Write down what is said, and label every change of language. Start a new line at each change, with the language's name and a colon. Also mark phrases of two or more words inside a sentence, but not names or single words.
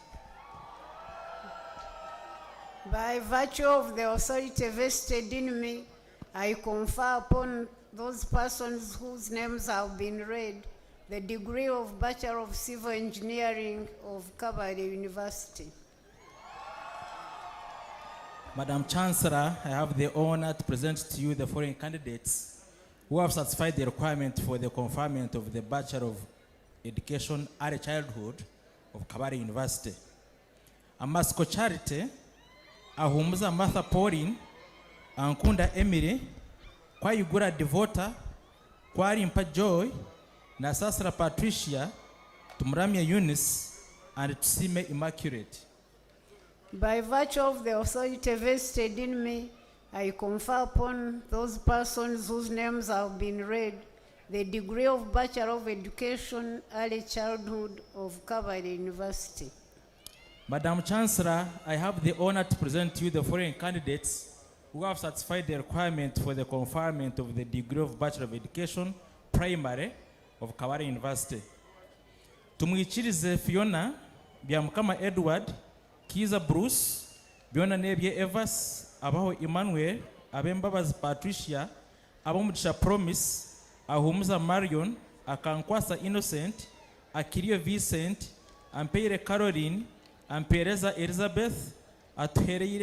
English: By virtue of the authority vested in me, I confer upon those persons whose names have been read the degree of Bachelor of Civil Engineering of Kabale University. Madam Chancellor, I have the honor to present to you the following candidates who have satisfied the requirement for the conferment of the Bachelor of Education Early Childhood of Kabale University. Amasko Charity, Ahumuza Martha Pauline, Ankunda Emily, Kwayugura Devota, Kwarimpa Joy, Nasasra Patricia, Tumramia Eunice, and Tsime Immaculate. By virtue of the authority vested in me, I confer upon those persons whose names have been read the degree of Bachelor of Education Early Childhood of Kabale University. Madam Chancellor, I have the honor to present to you the following candidates who have satisfied the requirement for the conferment of the degree of Bachelor of Education Primary of Kabale University. Tumwikirize Fiona, Byamukama Edward, Kiza Bruce, Biona Nebye Evans, Abaho Emmanuel, Abembabazi Patricia, Abomugisha Promise, Ahumuza Marion, Akankwasa Innocent, Akirio Vincent, Ampeire Caroline, Ampereza Elizabeth, atuhereire